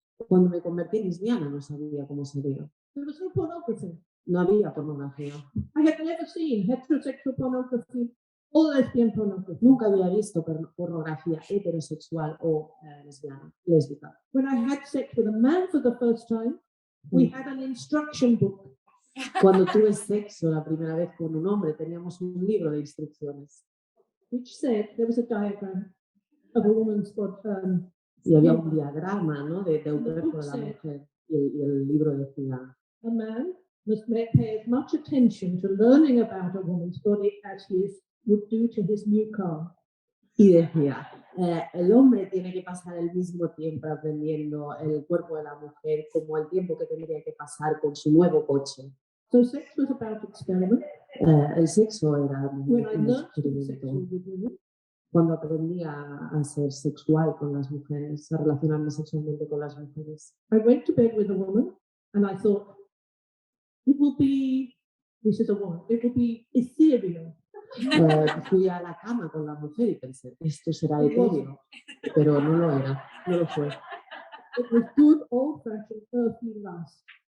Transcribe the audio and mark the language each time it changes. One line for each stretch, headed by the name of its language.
Spanish: Cuando me convertí en lesbiana no sabía cómo sería.
English: There was no pornography.
Spanish: No había pornografía.
English: I had never seen heterosexual pornography or lesbian pornography.
Spanish: Nunca había visto pornografía heterosexual o lésbica.
English: When I had sex with a man for the first time, we had an instruction book.
Spanish: Cuando tuve sexo la primera vez con un hombre, teníamos un libro de instrucciones.
English: Which said there was a diagram of a woman's body.
Spanish: Y había un diagrama, ¿no? del cuerpo de la mujer. Y el libro decía:
English: A man must pay as much attention to learning about a woman's body as he would do to his new car.
Spanish: Y decía, el hombre tiene que pasar el mismo tiempo aprendiendo el cuerpo de la mujer como el tiempo que tendría que pasar con su nuevo coche.
English: So sex was about experiment.
Spanish: El sexo era
English: When I
Spanish: un
English: learned to be
Spanish: experimento.
English: sexual with women,
Spanish: Cuando aprendí a ser sexual con las mujeres, a relacionarme sexualmente con las mujeres.
English: I went to bed with a woman and I thought, it will be, this is a woman, it will be ethereal.
Spanish: Fui a la cama con la mujer y pensé, esto será etéreo, pero no lo era, no lo fue.
English: It was good old-fashioned earthly lust.